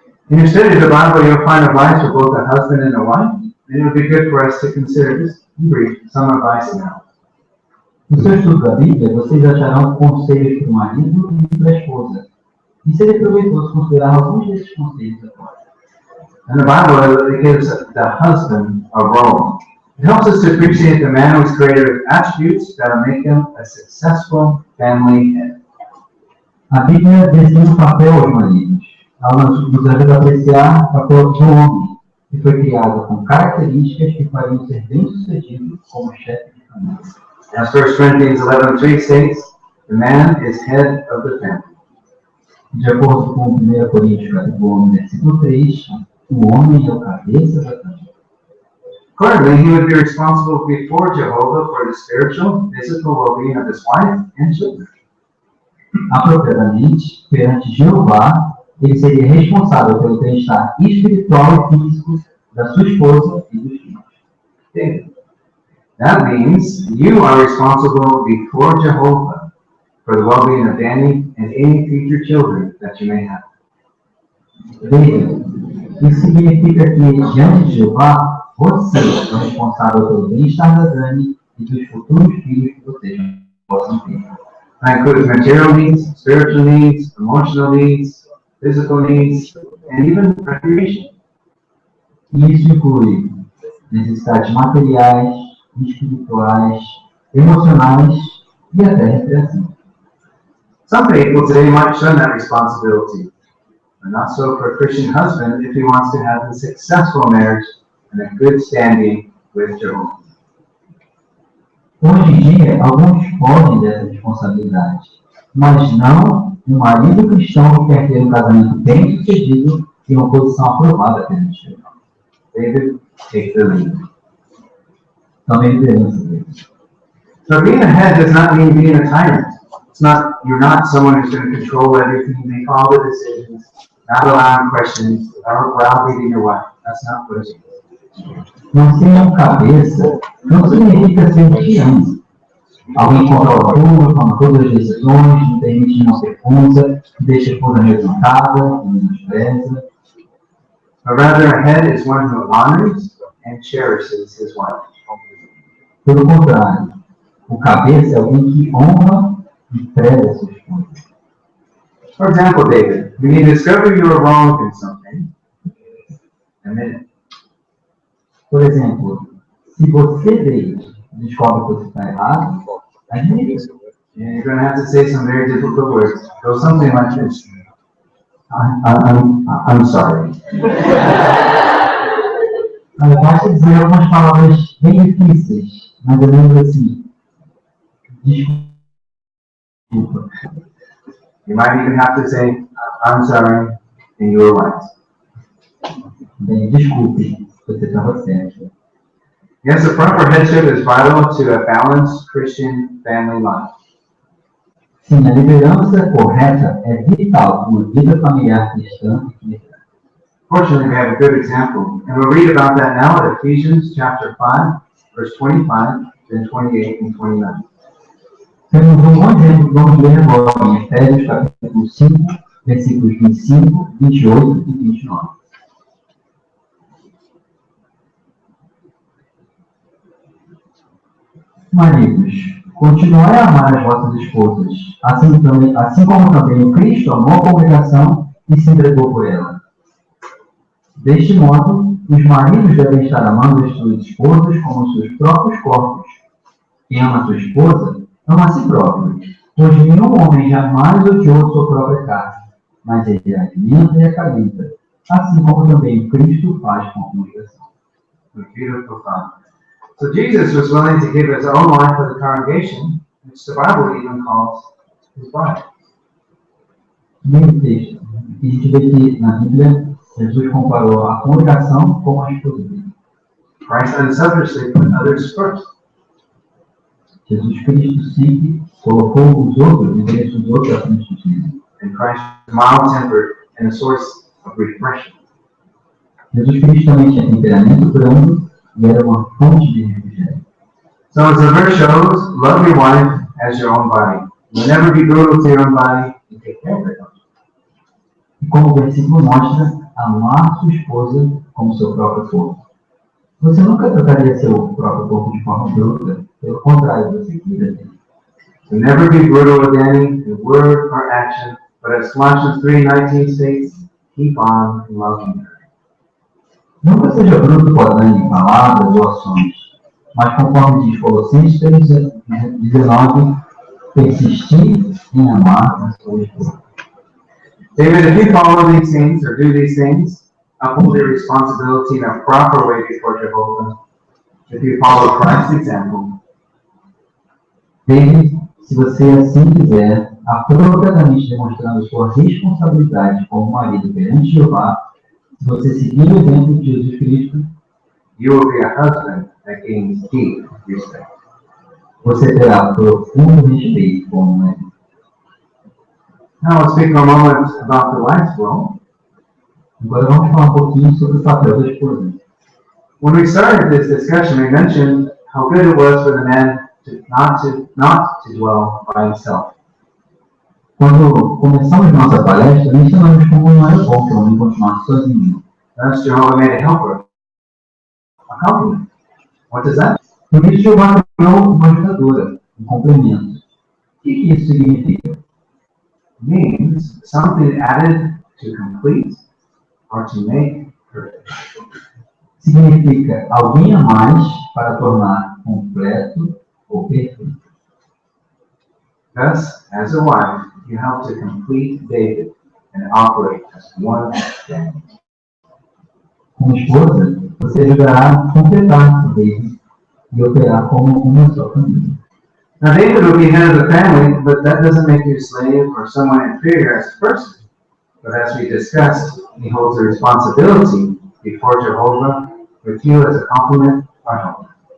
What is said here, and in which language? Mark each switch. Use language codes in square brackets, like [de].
[en] In your study of the Bible, you'll find advice for both a husband and a wife, and it would be good for us to consider just brief some advice now. [pt] No seu estudo da Bíblia, vocês acharão conselhos para o marido e para a esposa. E seria proveitoso considerar alguns desses conselhos agora. [en] In the Bible, it gives the husband a role. It helps us to appreciate the man who was created with attributes that will make him a successful family head. [pt] A Bíblia desenha um papel aos maridos. Ela nos ajuda a apreciar o papel do homem, que foi criado com características que fariam ser bem-sucedido como chefe de família. [en] As 1 Corinthians 11:3 states, the man is head of the family. [pt] De acordo com 1 Coríntios, capítulo 1, versículo 3, o homem é o cabeça da família. [en] Currently, he would be responsible before Jehovah for the spiritual, physical well-being of his wife and children. [pt] Apropriadamente, perante Jeová, ele seria responsável pelo bem-estar espiritual e físico da sua esposa e dos filhos. [en] David. That means you are responsible before Jehovah for the well-being of Danny and any future children that you may have. [pt] David, isso significa que, diante de Jeová, você é o responsável pelo bem-estar da Dani e dos futuros filhos que vocês possam ter. [en] That includes material needs, spiritual needs, emotional needs, physical needs, and even recreation. [pt] Isso inclui necessidades materiais, espirituais, emocionais e até recreação. [en] Some people today might shun that responsibility, but not so for a Christian husband if he wants to have a successful marriage and a good standing with Jehovah. [pt] Hoje em dia, alguns fogem dessa responsabilidade, mas não um marido cristão que quer ter um casamento bem-sucedido e uma posição aprovada pelo Jeová. [en] David, take the lead. [pt] Também liderança dele. [en] So being a head does not mean being a tyrant. You're not someone who's going to control everything, make all the decisions, not allowing questions, browbeating your wife. That's not what it is. [pt] Não ser um cabeça não significa ser um tirano. Alguém controla tudo, toma todas as decisões, não permite uma pergunta, deixa a esposa revoltada, menospreza. [en] But rather, a head is one who honors and cherishes his wife. [pt] Pelo contrário, o cabeça é alguém que honra e preza sua esposa. [en] For example, David, when you discover you are wrong in something, admit it. [pt] Por exemplo, se você, David, descobre que você está errado, admite isso. [en] And you're going to have to say some very difficult words. Go something like this. I'm sorry. [pt] Basta dizer algumas palavras bem difíceis, mas eu lembro assim. Desculpa. [en] You might even have to say, I'm sorry, and you were right. [pt] Bem, desculpe, você estava certo. [en] Yes, the proper headship is vital to a balanced Christian family life. [pt] Sim, a liderança correta é vital para uma vida familiar cristã equilibrada. [en] Fortunately, we have a good example, and we'll read about that now at Ephesians chapter 5, verse 25, then 28 and 29. [pt] Temos um bom exemplo, vamos ler agora em Efésios capítulo 5, versículos 25, 28 e 29. Maridos, continuai a amar as vossas esposas, assim como também o Cristo amou a congregação e se entregou por ela. Deste modo, os maridos devem estar amando as suas esposas como os seus próprios corpos. Quem ama a sua esposa, ama a si próprio, pois nenhum homem jamais odiou sua própria carne, mas ele a alimenta e acalenta, assim como também o Cristo faz com a congregação. [en] Beautiful thought. So Jesus was willing to give his own life for the congregation, which the Bible even calls his bride. [pt] Nesse texto, a gente vê que na Bíblia, Jesus comparou a congregação com a esposa dele. [en] Christ unselfishly put others first. [pt] Jesus Cristo sempre colocou os outros, o interesse dos outros à frente de si. [en] And Christ was mild-tempered and a source of refreshing. [pt] Jesus Cristo também tinha temperamento brando e era uma fonte de refrigério. [en] So as the verse shows, love your wife as your own body. You'll never be brutal to your own body and take care of it. [pt] E como o versículo mostra, amar sua esposa como seu próprio corpo. Você nunca trataria seu próprio corpo de forma bruta, pelo contrário, você cuida dele. [en] So never be brutal with any in word or action, but as Colossians 3:19 states, keep on loving her. [pt] Nunca seja bruto com a Dani em palavras ou ações, mas conforme diz Colossenses 3:19, persistir em amar a sua esposa. [en] David, if you follow these things or do these things, uphold your responsibility in a proper way before Jehovah. If you follow Christ's example, [pt] David, se você assim fizer, apropriadamente demonstrando sua responsabilidade como marido perante Jeová, se você seguir o exemplo de Jesus Cristo, [en] you will be a husband that gains deep respect. [pt] você terá profundo respeito como marido. [en] Now let's speak for a moment about the wife's role. [pt] Agora vamos falar um pouquinho sobre o papel da esposa. [en] When we started this discussion, we mentioned how good it was for the man not to dwell by himself. [pt] Quando começamos nossa palestra, mencionamos como não era bom que o homem continuasse sozinho. [en] Thus, Jehovah made a helper, a complement. What does that [pt] Por isso, Jeová criou uma ajudadora, um complemento. O que isso significa? [en] means? Something added to complete or to make perfect. [pt] Significa alguém a mais para tornar completo ou perfeito. [en] Thus, as a wife, you help to complete David and operate as one family. [pt] Como esposa, você ajudará a completar o David e operar como uma só família. [en] Now, David will be head of the family, but that doesn't make you a slave or someone inferior as a person. But as we discussed, he holds a responsibility before Jehovah with you as a complement or helper.